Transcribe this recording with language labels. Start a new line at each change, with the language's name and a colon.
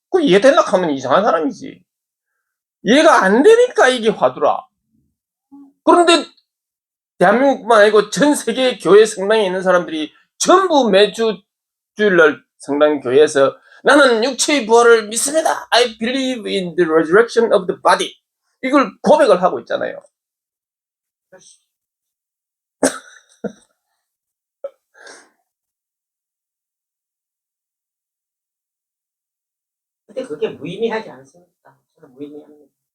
Korean: 그 이해되려 하면 이상한 사람이지. 이해가 안 되니까 이게 화두라. 그런데 대한민국뿐만 아니고 전 세계 교회 성당에 있는 사람들이 전부 매주 주일날 성당 교회에서 나는 육체의 부활을 믿습니다.
English: I believe in the resurrection of the body.
Korean: 이걸 고백을 하고 있잖아요. 근데 그게 무의미하지 않습니까? 저는 무의미합니다.